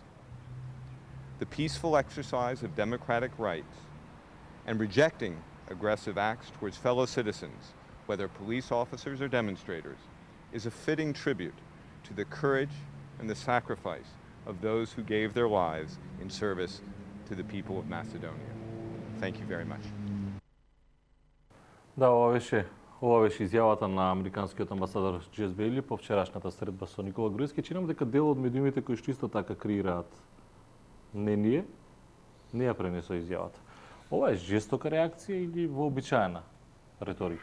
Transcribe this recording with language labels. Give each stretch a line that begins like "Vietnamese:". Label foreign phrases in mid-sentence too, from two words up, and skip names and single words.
English: The peaceful exercise of democratic rights and rejecting aggressive acts towards fellow citizens, whether police officers or demonstrators, is a fitting tribute to the courage and the sacrifice of those who gave their lives in service to the people of Macedonia. Thank you very much.
Macedonian: Да, ова беше изјавата на американскиот амбасадор Джес Бејли по вчерашната средба со Никола Груевски. Чинам дека дел од медиумите кои што исто така креираат мнение, не ја пренесо изјавата. Ова е жестока реакција или вообичаена реторика?